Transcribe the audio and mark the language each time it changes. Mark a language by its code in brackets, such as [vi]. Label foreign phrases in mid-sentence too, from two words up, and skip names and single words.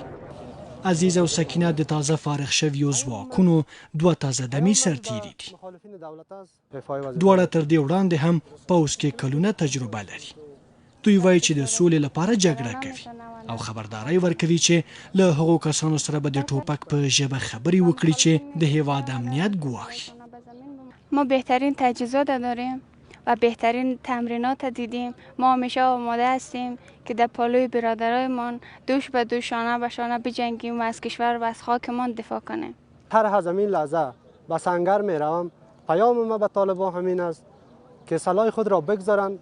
[ps] عزیز او سکینه د تازه فارغ شویو ځواکونو 2 تازه دمې سرتیري دي. دواړه تر دې وړاندې هم پوځ کې کلونه تجربه لري. دوی وایي چې د سولې لپاره جګړه کوي او خبرداری ورکوي چې له هغو کسانو سره به د ټوپک په ژبه خبرې وکړي چې د هیواد امنیت ګواښي. [fa] ما بهترین تجهیزات داریم و بهترین تمرینات دیدیم. ما همیشه آماده هستیم که در پالوی برادرایمان دوش به دوش شانه به شانه بجنگیم و از کشور و از خاکمان دفاع کنیم. هر از این لحظه به سنگر می روم. پیام ما به طالبان همین است که سلاح خود را بگذارند.